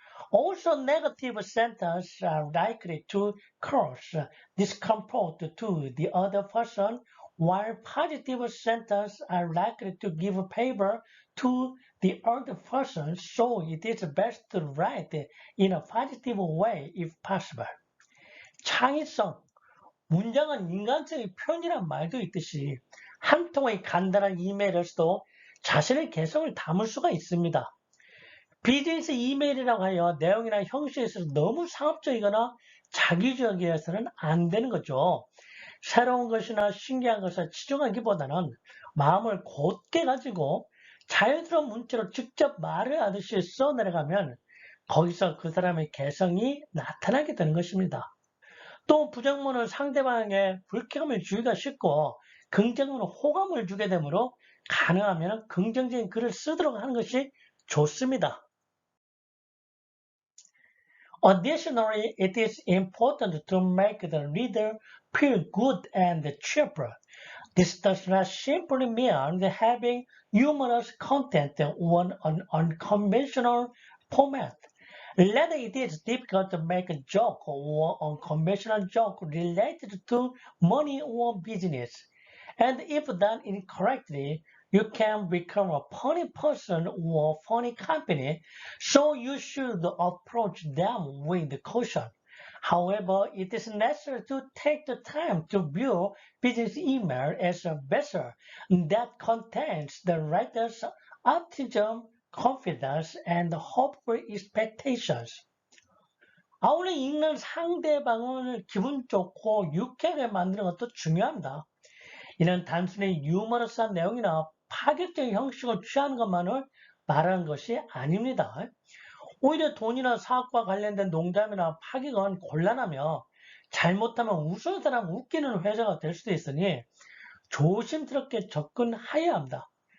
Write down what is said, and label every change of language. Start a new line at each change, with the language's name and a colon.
English: Also, negative sentences are likely to cause discomfort to the other person, while positive sentences are likely to give favor to the other person, so it is best to write in a positive way if possible.
Korean: 창의성, 문장은 인간적인 표현이란 말도 있듯이 한 통의 간단한 이메일을 써도 자신의 개성을 담을 수가 있습니다. 비즈니스 이메일이라고 하여 내용이나 형식에 있어서 너무 상업적이거나 자기주의해서는 안 되는 거죠. 새로운 것이나 신기한 것을 치중하기보다는 마음을 곧게 가지고 자연스러운 문체로 직접 말을 하듯이 써내려가면 거기서 그 사람의 개성이 나타나게 되는 것입니다. 또 부정문은 상대방에게 불쾌감을 주기가 쉽고 긍정문은 호감을 주게 되므로 가능하면 긍정적인 글을 쓰도록 하는 것이 좋습니다.
English: Additionally, it is important to make the reader feel good and cheerful. This does not simply mean having humorous content on an unconventional format. Rather, it is difficult to make a joke or unconventional joke related to money or business. And if done incorrectly, you can become a funny person or funny company, so you should approach them with caution. However, it is necessary to take the time to view business email as a vessel that contains the writer's optimism, confidence, and hopeful expectations.
Korean: 아울러 읽는 상대방을 기분 좋고 유쾌하게 만드는 것도 중요합니다. 이는 단순히 유머러스한 내용이나 파격적인 형식을 취하는 것만을 말하는 것이 아닙니다. 오히려 돈이나 사업과 관련된 농담이나 파격은 곤란하며 잘못하면 웃은 사람 웃기는 회사가 될 수도 있으니 조심스럽게 접근해야 합니다.